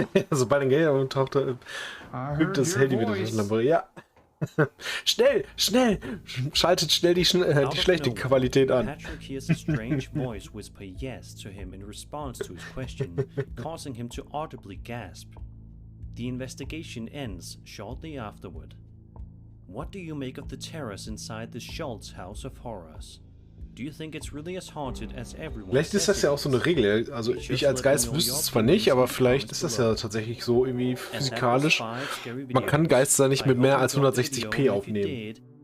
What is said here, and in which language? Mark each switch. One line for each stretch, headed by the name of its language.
German: Also bei den Geldern taucht er übt das Handy wieder durch die Lampe. Ja. Schnell, schnell! Schaltet schnell die schlechte Qualität an.
English: Patrick hears a strange voice whisper yes to him in response to his question, causing him to audibly gasp. The investigation ends shortly afterward. What do you make of the terrors inside the Schultz House of Horrors? Do you think it's really as haunted as everyone?
German: Vielleicht ist das ja auch so eine Regel. Also ich als Geist wüsste es zwar nicht, aber vielleicht ist das ja tatsächlich so irgendwie physikalisch. Man kann Geister nicht mit mehr als 160p aufnehmen.